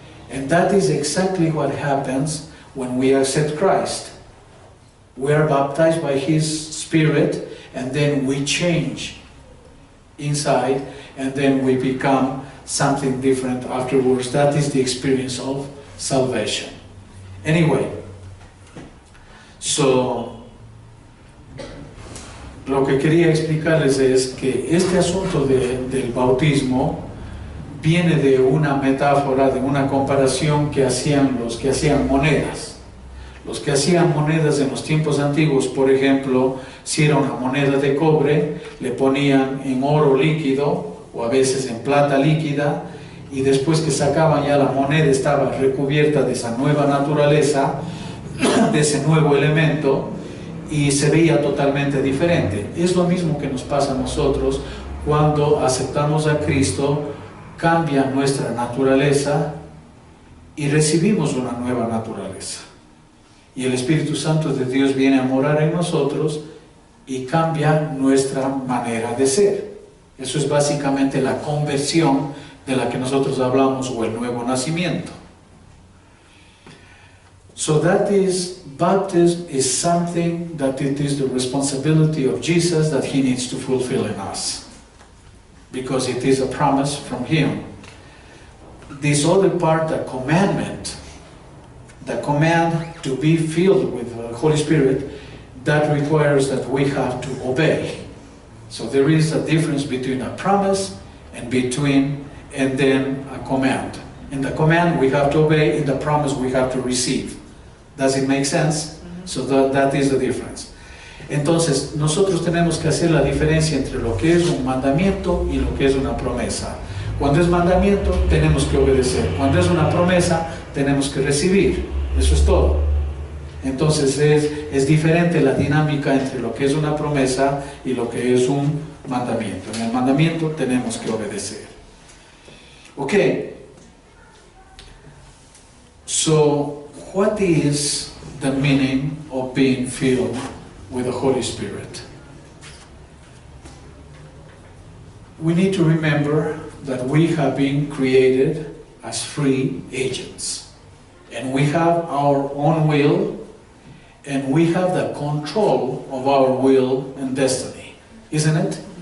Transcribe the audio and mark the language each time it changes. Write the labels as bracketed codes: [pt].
[en] And that is exactly what happens when we accept Christ. We are baptized by His Spirit, and then we change inside, and then we become something different afterwards. That is the experience of salvation. Anyway, so [es] lo que quería explicarles es que este asunto del bautismo viene de una metáfora, de una comparación que hacían los que hacían monedas. Los que hacían monedas en los tiempos antiguos, por ejemplo, si era una moneda de cobre, le ponían en oro líquido o a veces en plata líquida, y después que sacaban ya la moneda estaba recubierta de esa nueva naturaleza, de ese nuevo elemento, y se veía totalmente diferente. Es lo mismo que nos pasa a nosotros cuando aceptamos a Cristo, cambia nuestra naturaleza y recibimos una nueva naturaleza. Y el Espíritu Santo de Dios viene a morar en nosotros y cambia nuestra manera de ser. Eso es básicamente la conversión de la que nosotros hablamos, o el nuevo nacimiento. [en] So baptism is something that it is the responsibility of Jesus that He needs to fulfill in us, because it is a promise from Him. This other part, the commandment, the command to be filled with the Holy Spirit, that requires that we have to obey. So there is a difference between a promise and then a command. In the command we have to obey, in the promise we have to receive. Does it make sense? So that is the difference. [es] Entonces, nosotros tenemos que hacer la diferencia entre lo que es un mandamiento y lo que es una promesa. Cuando es mandamiento, tenemos que obedecer. Cuando es una promesa, tenemos que recibir. Eso es todo. Entonces, es diferente la dinámica entre lo que es una promesa y lo que es un mandamiento. En el mandamiento tenemos que obedecer. [en] Okay. So, what is the meaning of being filled with the Holy Spirit? We need to remember that we have been created as free agents, and we have our own will, and we have the control of our will and destiny, isn't it?